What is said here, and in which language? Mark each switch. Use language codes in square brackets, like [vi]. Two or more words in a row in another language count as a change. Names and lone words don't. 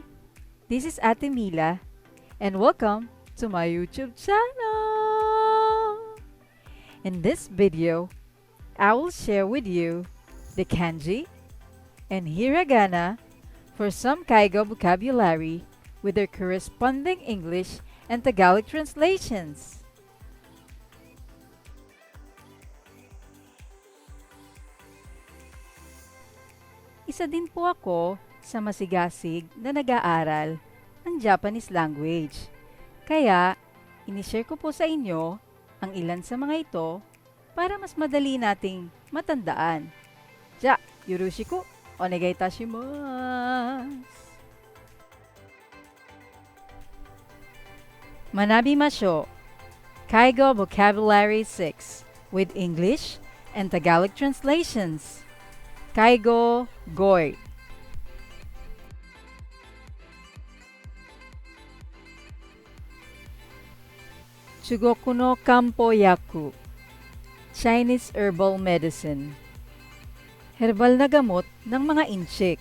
[en] This is Ate Mila and welcome to my YouTube channel! In this video, I will share with you the kanji and hiragana for some Kaigo vocabulary with their corresponding English and Tagalog translations. [tl] Isa din po ako sa masigasig na nag-aaral ng [en] Japanese language. [tl] Kaya, inishare ko po sa inyo ang ilan sa mga ito para mas madali nating matandaan. [ja] じゃ、よろしくお願いいたします. 学びましょう. [en] Kaigo Vocabulary 6 with English and Tagalog translations. [ja] 介護語彙。中国の漢方薬. [en] Chinese Herbal Medicine. [tl] Herbal na gamot ng mga inchik.